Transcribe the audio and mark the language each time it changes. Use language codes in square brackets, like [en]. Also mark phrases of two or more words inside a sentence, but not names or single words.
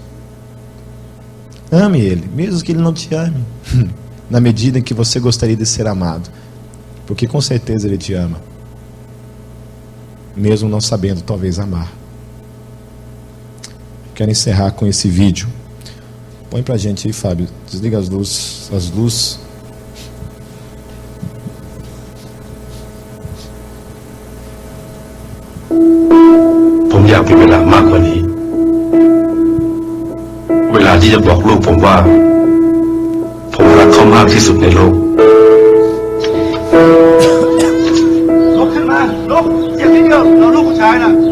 [pt] Ame ele, mesmo que ele não te ame, na medida em que você gostaria de ser amado, porque com certeza ele te ama, mesmo não sabendo talvez amar. Quero encerrar com esse vídeo. Põe pra gente aí, Fábio. Desliga as luzes. [th] ผมอยากมีเวลามากกว่านี้เวลาที่จะบอกลูกผมว่าผมรักเขามากที่สุดในโลกลุกขึ้นมาลุกเจ็บนิดเดียวเราลูกผู้ชายนะ